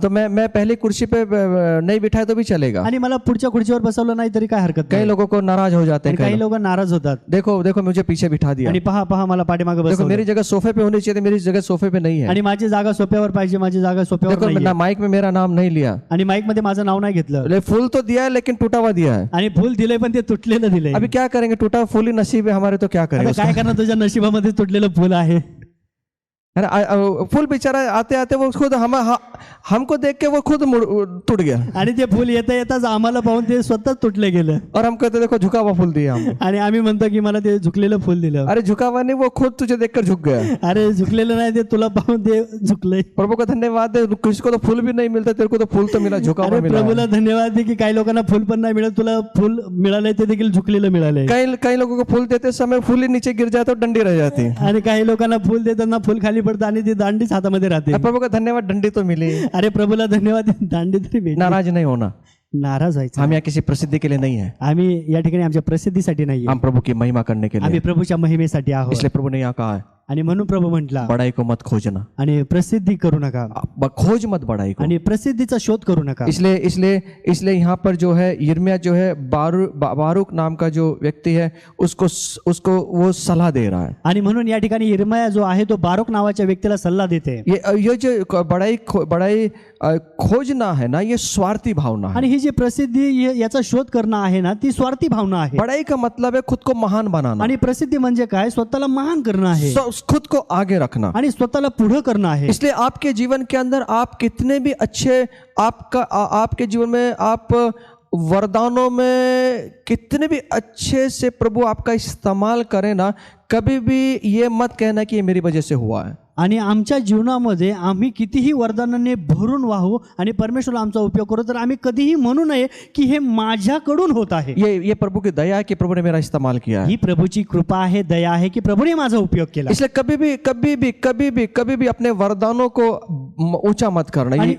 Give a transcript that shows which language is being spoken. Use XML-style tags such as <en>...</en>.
<hi>तो मैं पहली कुर्सी पे नहीं बिठाए तो भी चलेगा.</hi> <mr>आणि मला पुढच्या खुर्चीवर बसवलं नाही तरी काय हरकत</mr> <hi>कई</hi> <mr>नाही.</mr> <hi>लोगों को नाराज हो जाते</hi> <mr>आणि</mr> <hi>हैं.</hi> <mr>काही लोक नाराज होतात.</mr> <hi>देखो देखो मुझे पीछे बिठा दिया.</hi> <mr>आणि पहा पहा मला पाठीमागे</mr> <hi>देखो</hi> <mr>बसवलं.</mr> <hi>मेरी जगह सोफे पे होनी चाहिए, मेरी जगह सोफे पे नहीं है.</hi> <mr>आणि माझी जागा सोप्यावर पाहिजे, माझी जागा सोप्यावर</mr> <hi>देखो</hi> <mr>नाहीये.</mr> <hi>माइक में मेरा नाम नहीं लिया.</hi> <mr>आणि माईक मध्ये माझं नाव नाही घेतलं.</mr> <hi>फूल तो दिया है लेकिन टूटा हुआ दिया है.</hi> <mr>आणि फुल दिलंय पण ते तुटलेलं दिलंय.</mr> <hi>अभी क्या करेंगे, टूटा हुआ फूल ही नसीब है हमारे, तो क्या करें</hi> <mr>आता काय करणार, तुझ्या नशिबामध्ये तुटलेलं फुल आहे.</mr> <hi>फूल बेचारा आते आते वो खुद हमको देख के वो खुद टूट गया.</hi> <mr>आणि ते फुल येता येताच आम्हाला पाहून ते स्वतःच तुटले गेलं.</mr> <hi>और हम कहते देखो झुका हुआ फूल दिया हमको.</hi> <mr>आणि आम्ही म्हणतो की मला ते झुकलेलं फुल दिलं.</mr> <hi>अरे झुका हुआ नहीं, वो खुद तुझे देखकर झुक गया.</hi> <mr>अरे झुकलेलं नाही, ते तुला पाहून ते झुकलंय.</mr> <hi>प्रभु का धन्यवाद है, किसी को तो फूल भी नहीं मिलता, तेरे को तो फूल तो मिला, झुका हुआ</hi> <mr>अरे</mr> <hi>मिला.</hi> <mr>प्रभूला धन्यवाद दे की काही लोकांना फुल पण नाही मिळत, तुला फुल मिळालंय ते देखील झुकलेलं मिळालंय.</mr> <hi>कई लोगों को फूल देते समय फूल ही नीचे गिर जाता, डंडी रह जाती.</hi> <mr>आणि काही लोकांना फुल देताना फुल खाली पडतं आणि ती दांडीच हातामध्ये राहते.</mr> <hi>प्रभु का धन्यवाद, डंडी तो मिली.</hi> <mr>अरे प्रभूला धन्यवाद, दांडी तरी भेटली.</mr> <hi>नाराज नहीं होना.</hi> <mr>नाराज व्हायचं.</mr> <hi>हम यहाँ किसी प्रसिद्धि के लिए नहीं है,</hi> <mr>आम्ही या ठिकाणी आमच्या प्रसिद्धीसाठी नाहीये,</mr> <hi>हम प्रभु की महिमा करने के लिए.</hi> <mr>आम्ही प्रभूच्या महिमेसाठी आहोत.</mr> <hi>इसलिए प्रभु ने यहाँ कहा है,</hi> <mr>आणि म्हणून प्रभू म्हटला</mr> <hi>बड़ाई को मत खोजना.</hi> <mr>आणि प्रसिद्धी करू नका,</mr> <hi>खोज मत बड़ाई को.</hi> <mr>आणि प्रसिद्धीचा शोध करू नका.</mr> <hi>इसलिए इसलिए इसलिए यहाँ पर जो है यिर्मयाह जो है बारूक नाम का जो व्यक्ति है उसको वो सलाह दे रहा है.</hi> <mr>आणि म्हणून या ठिकाणी यिर्मयाह जो आहे तो बारूक नावाच्या व्यक्तीला सल्ला देते.</mr> <hi>ये जो बड़ाई खोजना है ना, ये स्वार्थी भावना है.</hi> <mr>आणि ही जी प्रसिद्धी याचा शोध करणं आहे ना, ती स्वार्थी भावना आहे.</mr> <hi>बड़ाई का मतलब है खुद को महान बनाना.</hi> <mr>आणि प्रसिद्धी म्हणजे काय, स्वतःला महान करणं आहे,</mr> <hi>खुद को आगे रखना.</hi> <mr>आणि स्वतःला पुढे करणं आहे.</mr> <hi>इसलिए आपके जीवन के अंदर आप कितने भी अच्छे आपके जीवन में आप वरदानों में कितने भी अच्छे से प्रभु आपका इस्तेमाल करे ना, कभी भी ये मत कहना कि ये मेरी वजह से हुआ है.</hi> <mr>आणि आमच्या जीवनामध्ये आम्ही कितीही वरदानाने भरून वाहू आणि परमेश्वराला आमचा उपयोग करू, तर आम्ही कधीही म्हणू नये की हे माझ्याकडून होत आहे.</mr> <hi>ये प्रभु की दया है कि प्रभु ने मेरा इस्तेमाल किया है.</hi> <mr>ही प्रभूची कृपा आहे, दया आहे की प्रभूने माझा उपयोग केला.</mr> <hi>इसलिए कभी भी अपने वरदानों को ऊंचा मत करना.</hi>